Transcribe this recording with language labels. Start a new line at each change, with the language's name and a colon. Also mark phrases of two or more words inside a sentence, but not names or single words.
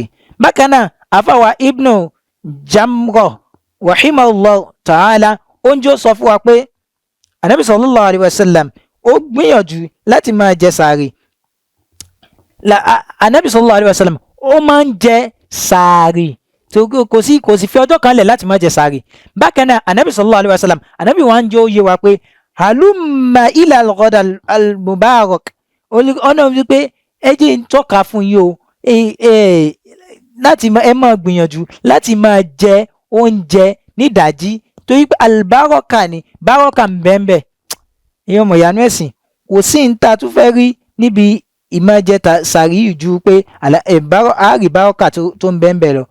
Yoruba: bákan náà àfàwà Ibnu Jamra
Arabic: رحمه الله تعالى
Yoruba: oúnjẹ ó sọ fún wa pé anabi
Arabic: صلى الله عليه وسلم
Yoruba: ó gbìyànjú láti máa jẹ sàárì. anabi
Arabic: صلى الله عليه وسلم
Yoruba: ó máa ń jẹ sàárì kò sì fi ọjọ́ kan lẹ̀ láti máa jẹ sàárì. bákan náà anabi
Arabic: صلى الله عليه وسلم
Yoruba: anabi wa ń jẹ́ ó yé wa pé
Arabic: هلم إلى الغداء المبارك
Yoruba: ọ̀nà wípé ẹ jẹ́ ń tọ́ka fún yín o láti ẹ máa gbìyànjú láti máa jẹ oúnjẹ nídàájí torí pé albaraka ni baraka ń bẹ́ẹ̀ ìyẹn ọmọ ìyanu ẹ̀sìn kò sí ń ta tún fẹ́ rí níbi ìmọ̀jẹta sàárì ju pé àárí baraka tó ń bẹ́ẹ̀ lọ.